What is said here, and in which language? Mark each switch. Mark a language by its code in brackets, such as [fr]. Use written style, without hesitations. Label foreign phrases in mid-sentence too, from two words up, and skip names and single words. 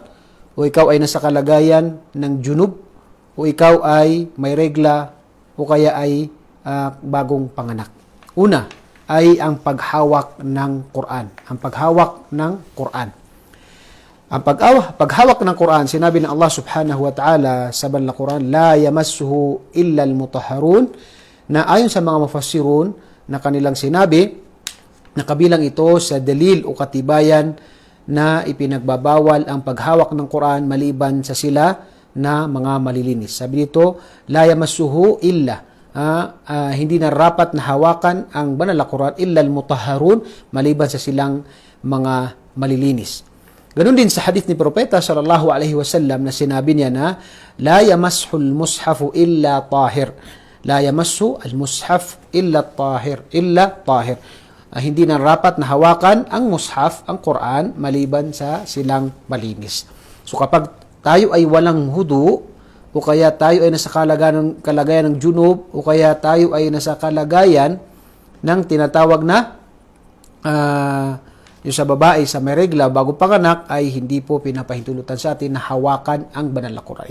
[tl] O ikaw ay nasa kalagayan ng junub, o ikaw ay may regla, o kaya ay bagong panganak. Una ay ang paghawak ng Quran. Ang paghawak ng Quran. Ang paghawak ng Quran, sinabi ng Allah [ar] سبحانه وتعالى [tl] sa banal na Quran, [ar] لا يمسه إلا المطهرون, [tl] na ayon sa mga mufassirun na kanilang sinabi, na kabilang ito sa dalil o katibayan na ipinagbabawal ang paghawak ng Quran maliban sa sila na mga malilinis. Sabi dito, [ar] لا يمسه إلا, [tl] hindi narapat na hawakan ang banal na Quran [ar] إلا المطهرون, [tl] maliban sa silang mga malilinis. Ganun din sa hadith ni Propeta [ar] صلى الله عليه وسلم [tl] na sinabi niya na [ar] لا يمس المصحف إلا طاهر. لا يمس المصحف إلا طاهر. [tl] Hindi na rapat na hawakan ang mushaf, ang Quran, maliban sa silang malinis. So kapag tayo ay walang hudu, o kaya tayo ay nasa kalagayan ng junub, o kaya tayo ay nasa kalagayan ng tinatawag na yung sa babae sa may regla bago panganak, ay hindi po pinapahintulutan sa atin na hawakan ang banal na Quran.